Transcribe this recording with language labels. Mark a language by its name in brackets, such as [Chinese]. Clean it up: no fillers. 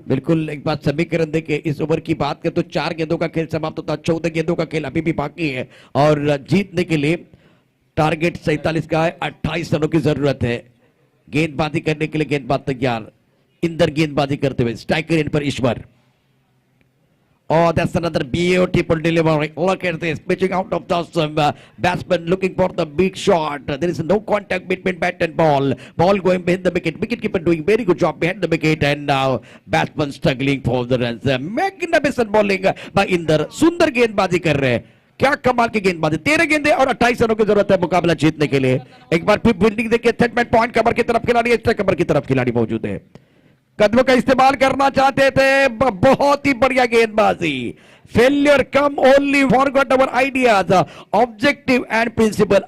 [Hindi] बिल्कुल, एक बात समीकरण देखिए, इस ओवर की बात करें तो 4 गेंदों का खेल समाप्त होता है, 14 गेंदों का खेल अभी भी बाकी है और जीतने के लिए टारगेट 47 का है, 28 रनों की जरूरत है। गेंदबाजी करने के लिए गेंदबाज तैयार, इंदर गेंदबाजी करते हुए, स्ट्राइकर इन पर ईश्वर। [English] Oh, that's another beautiful delivery. Look at this, pitching out of the batsman, looking for the big shot. There is no contact between bat and ball. Ball going behind the wicket. Wicketkeeper doing very good job behind the wicket, and now batsman struggling for the runs. Magnificent bowling by Inder. [Hindi] सुंदर गेंदबाजी कर रहे हैं, क्या कमाल की गेंदबाजी। 13 गेंदे और 28 रनों की जरूरत है मुकाबला जीतने के लिए। एक बार फिर बिल्डिंग देखिए, सेटमेंट पॉइंट कवर की तरफ खिलाड़ी, एक्स्ट्रा कवर की तरफ खिलाड़ी मौजूद है। कदमों का इस्तेमाल करना चाहते थे, बहुत ही बढ़िया गेंदबाजी। [English] Failure come only forgot our ideas, objective and principle.